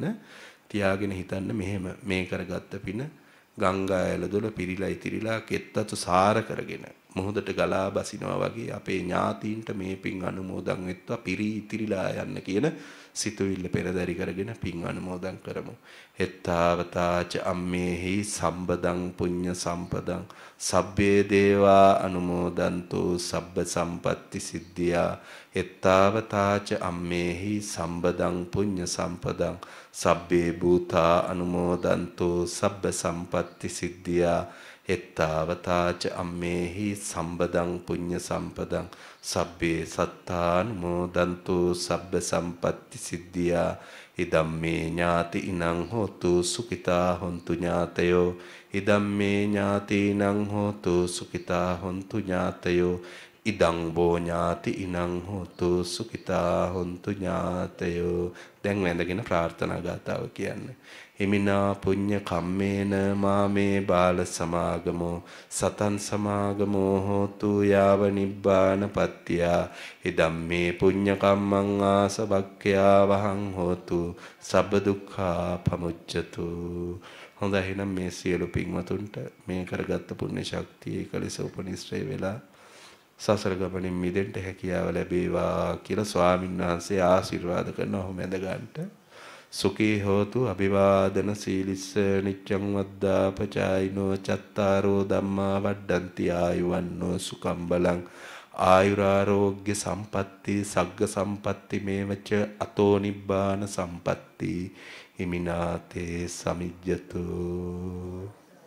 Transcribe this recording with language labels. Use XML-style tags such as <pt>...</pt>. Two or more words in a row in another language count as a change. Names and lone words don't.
<si>තියාගෙන හිතන්න මෙහෙම මේ කරගත්ත පින ගංගා ඇලදොල පිරීලා ඉතිරිලා කෙත්තතු සාර කරගෙන මොහොතට ගලා බසිනවා වගේ අපේ ඥාතීන්ට මේ පින් අනුමෝදන් වෙත්වා පිරී ඉතිරිලා යන්න කියන සිතුවිල්ල පෙරදරි කරගෙන පින් අනුමෝදන් කරමු.</si> <pi>හෙත්තාවතාච අම්මේහි සම්බදං පුඤ්ඤ සම්පදං සබ්බේ දේවා අනුමෝදන්තු සබ්බ සම්පatti සිද්ධියා. හෙත්තාවතාච අම්මේහි සම්බදං පුඤ්ඤ සම්පදං සබ්බේ භූතා අනුමෝදන්තු සබ්බ සම්පatti සිද්ධියා. එත්තාවතාච අම්මේහි සම්බදං පුඤ්ඤ සම්පදං සබ්බේ සත්තානුමෝදන්තු සබ්බ සම්පatti සිද්ධියා ඉදම්මේ ඥාති ඉනං හෝතු සුඛිතා හොන්තු ඥාතයෝ ඉදම්මේ ඥාතිනං හෝතු සුඛිතා හොන්තු ඥාතයෝ ඉදං බෝ ඥාති ඉනං හෝතු සුඛිතා හොන්තු ඥාතයෝ.</pi> <si>දැන් වැඳගෙන ප්‍රාර්ථනා ගාතාව කියන්නේ.</si> <pi>හිමිනා පුඤ්ඤ කම්මේන මාමේ බාල සමාගමෝ සතං සමාගමෝ හෝතු යාව නිබ්බානපත්තියා ඉදම්මේ පුඤ්ඤ කම්මං ආසවක්ඛ්‍යා වහං හෝතු සබ්බ දුක්ඛා පමුච්ඡතු.</pi> <si>හොඳයි, එහෙනම් මේ සියලු පින්වතුන්ට මේ කරගත්ත පුණ්‍ය ශක්තිය එකලෙස උපනිශ්‍රේ වෙලා සසර ගමනින් මිදෙන්න හැකියාව ලැබේවා කියලා ස්වාමීන් වහන්සේ ආශිර්වාද කරනවා.</si> <pi>මැද ගන්නට සුඛී හෝතු අභිවාදන සීලිස්ස නිච්ඡං වද්දාපචායිනෝ චත්තාරෝ ධම්මා වඩ්ඩಂತಿ ආයුවන්නෝ සුඛං බලං ආයුරාෝග්‍ය සම්පatti සග්ග සම්පatti මේවච අතෝ නිබ්බාන සම්පatti හිමිනාතේ සමිජ්ජතු.</pi>